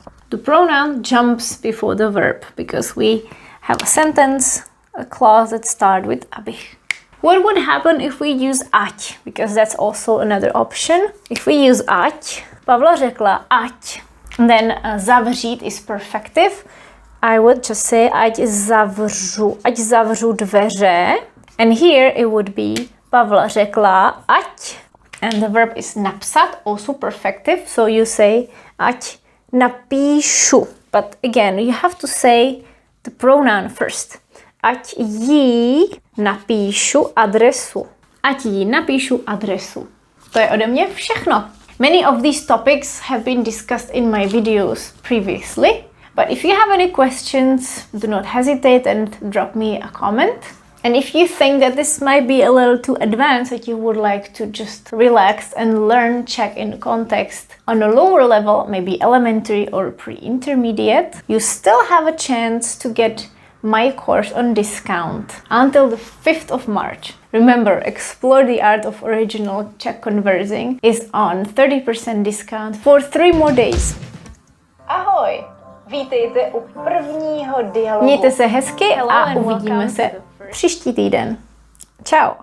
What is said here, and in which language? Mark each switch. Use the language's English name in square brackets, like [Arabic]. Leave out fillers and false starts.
[English] The pronoun jumps before the verb because we have a sentence, a clause that starts with abych. What would happen if we use ať? Because that's also another option. If we use ať, [Czech] Pavla řekla ať, [English] and then zavřít is perfective. I would just say [Czech] ať zavřu dveře. [English] And here it would be [Czech] Pavla řekla ať, [English] and the verb is napsat, also perfective. So you say [Czech] ať napíšu. [English] But again, you have to say the pronoun first. [Czech] Ať jí napíšu adresu. Ať jí napíšu adresu. To je ode mě všechno. [English] Many of these topics have been discussed in my videos previously. But if you have any questions, do not hesitate and drop me a comment. And if you think that this might be a little too advanced, that you would like to just relax and learn Czech in context on a lower level, maybe elementary or pre-intermediate, you still have a chance to get my course on discount until the 5th of March. Remember, Explore the Art of Original Czech Conversing is on 30% discount for 3 more days. [Czech] Ahoj! Vítejte u prvního dialogu. Mějte se hezky a uvidíme se příští týden. Ciao.